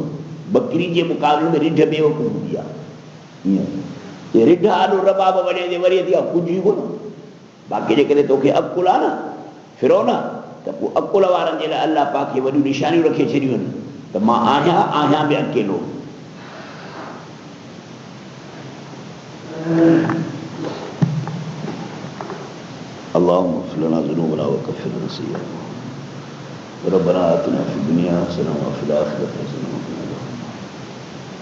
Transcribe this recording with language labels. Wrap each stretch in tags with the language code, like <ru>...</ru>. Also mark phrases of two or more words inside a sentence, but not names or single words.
<sd>बकरी जे मुक़ाबले में रिढ बेवकूफ़ हूंदी आहे। ईअं रिढ आॾो रबाब वॼाईंदे वरी थी विया, कुझु ई कोन। बाक़ी जेकॾहिं तोखे अकुल आहे न, फिरो न, त पोइ अकुल वारनि जे लाइ अलाह पाक खे वॾियूं निशानियूं रखे छॾियूं आहिनि त मां आहियां बि अकेलो।</sd> <ar>اللهم اغفر لنا ذنوبنا وكفر عنا سيئاتنا ربنا آتنا في الدنيا حسنة وفي الآخرة حسنة وقنا عذاب النار.</ar>